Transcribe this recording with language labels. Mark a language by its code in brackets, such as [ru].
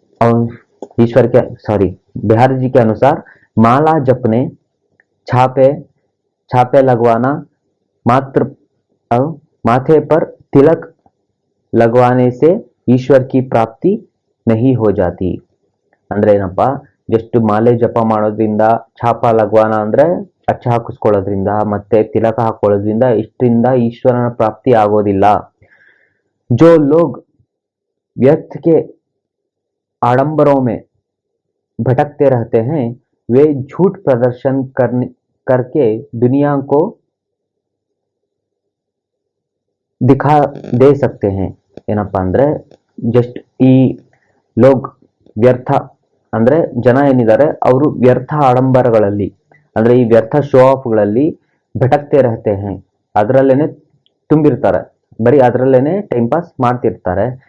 [hi] बिहारी जी के अनुसार माला जपने, छापे लगवाना, मात्र माथे पर तिलक लगवाने से ईश्वर की प्राप्ति नहीं हो जाती. [kn] ಅಂದ್ರೆ ಏನಪ್ಪ, ಜಸ್ಟ್ ಮಾಲೆ ಜಪ ಮಾಡೋದ್ರಿಂದ, ಛಾಪ ಲಗ್ವಾನ ಅಂದ್ರೆ ಅಚ್ಚ ಹಾಕಿಸ್ಕೊಳ್ಳೋದ್ರಿಂದ, ಮತ್ತೆ ತಿಲಕ ಹಾಕೊಳ್ಳೋದ್ರಿಂದ ಇಷ್ಟರಿಂದ ಈಶ್ವರನ ಪ್ರಾಪ್ತಿ ಆಗೋದಿಲ್ಲ. [hi] जो लोग व्यर्थ के आडंबरों में भटकते रहते हैं वे झूठ प्रदर्शन करके दुनिया को दिखा दे सकते हैं. [kn] ಏನಪ್ಪಾ ಅಂದ್ರೆ ಜಸ್ಟ್ ಈ ಲೋಗ್ ವ್ಯರ್ಥ ಅಂದ್ರೆ ಜನ ಏನಿದ್ದಾರೆ ಅವರು ವ್ಯರ್ಥ ಆಡಂಬರಗಳಲ್ಲಿ ಅಂದ್ರೆ ಈ ವ್ಯರ್ಥ ಶೋ ಆಫ್ಗಳಲ್ಲಿ [hi] ಭಟಕ್ತೆ ರಹತೆ ಹೇ, [kn] ಅದರಲ್ಲೇನೆ ತುಂಬಿರ್ತಾರೆ, ಬರೀ ಅದರಲ್ಲೇನೆ ಟೈಮ್ ಪಾಸ್ ಮಾಡ್ತಿರ್ತಾರೆ.